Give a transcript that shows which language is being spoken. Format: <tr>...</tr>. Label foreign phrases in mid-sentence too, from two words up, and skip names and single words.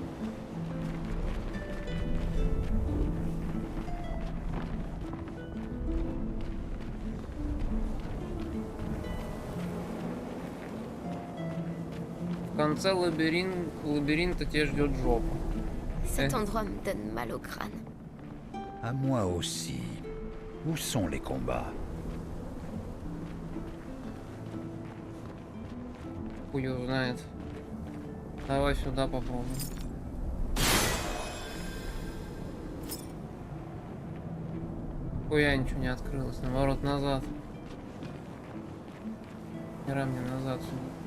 <ru>В конце лабиринта тебя ждет жопа.</ru> <fr>Cet endroit me donne mal au crâne. À moi aussi. Où sont les combats?</fr> <ru>Хуй его знает. Давай сюда попробуем. Хуя ничего не открылось. Наоборот, назад. Хера мне назад сюда.</ru>